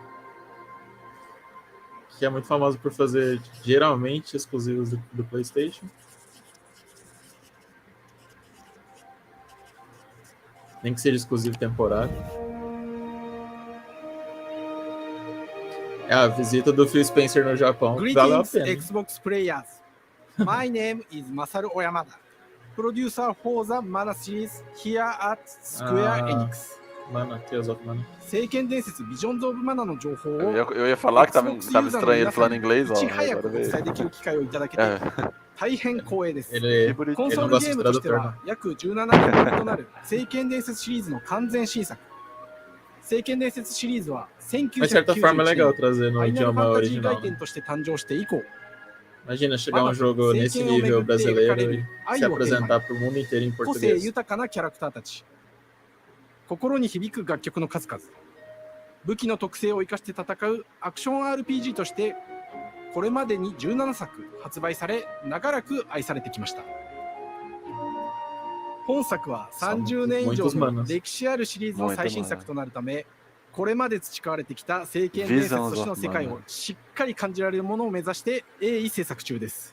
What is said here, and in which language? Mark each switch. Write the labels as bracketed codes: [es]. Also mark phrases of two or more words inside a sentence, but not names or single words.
[pt] Que é muito famoso por fazer geralmente exclusivos do PlayStation. Nem que seja exclusivo temporário. É a visita do Phil Spencer no Japão. Valeu a pena. [en] Xbox players. My name is Masaru Oyamada, producer for the Mana series here at Square Enix. Mana, Tales of Mana. [ja] 聖剣伝説ビジョンズ・オブ・マナの情報を [pt] Eu ia falar que tava estranho ele falando inglês, ó. [ja] いち早くお伝えできる機会をいただけて大変光栄です。コンソールゲームとしては約17年ぶりとなる聖剣伝説シリーズの完全新作。聖剣伝説シリーズは1991年ファイナルファンタジー外伝として誕生して以降 [pt] Imagina chegar um jogo nesse nível brasileiro e se apresentar para o mundo inteiro em [ja] 個性 [pt] português. [ja] 豊かなキャラクターたち、心に響く楽曲の数々、武器の特性を生かして戦うアクション RPG としてこれまでに17作発売され長らく愛されてきました。本作は30年以上の歴史あるシリーズの最新作となるため、これまで培われてきた聖剣伝説としての世界をしっかり感じられるものを目指して鋭意制作中です。